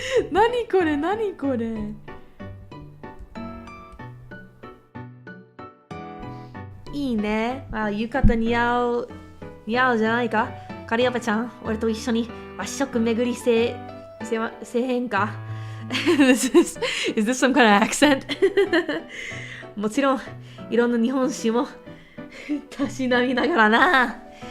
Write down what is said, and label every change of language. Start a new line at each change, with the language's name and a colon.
Japanese: 何これ何これ。いいね。あ、浴衣似合うじゃないか。カリオペちゃん、俺と一緒に和食巡りせへんか。
English: is this some kind of accent?
Japanese: もちろん、いろんな日本酒もたしなみながらな。